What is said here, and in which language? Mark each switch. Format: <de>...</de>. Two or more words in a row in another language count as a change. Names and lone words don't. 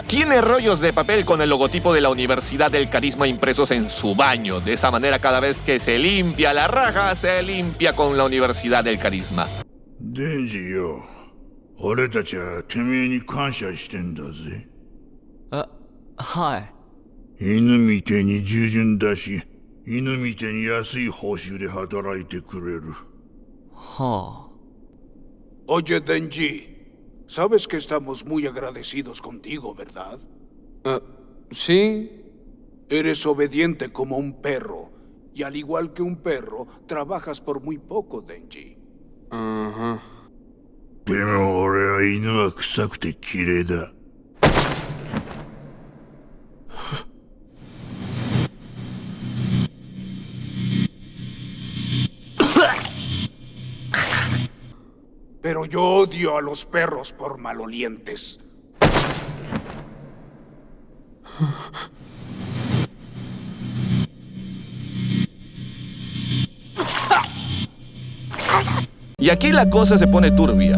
<es>Tiene rollos de papel con el logotipo de la Universidad del Carisma impresos en su baño. De esa manera, cada vez que se limpia la raja, se limpia con la Universidad del Carisma.</es> <ja>デンジよ、俺たちはてめえに感謝してんだぜ。はい。犬みてえに従順だし、犬みてえに安い報酬で働いてくれる。はあ。</ja> <es>Oye, Denji, sabes que estamos muy agradecidos contigo, ¿verdad? Sí. Eres obediente como un perro, y al igual que un perro, trabajas por muy poco, Denji. Ajá.</es> <ja>でも俺は犬は臭くて綺麗だ。</ja> <es>Pero yo odio a los perros por malolientes. Y aquí la cosa se pone turbia.</es>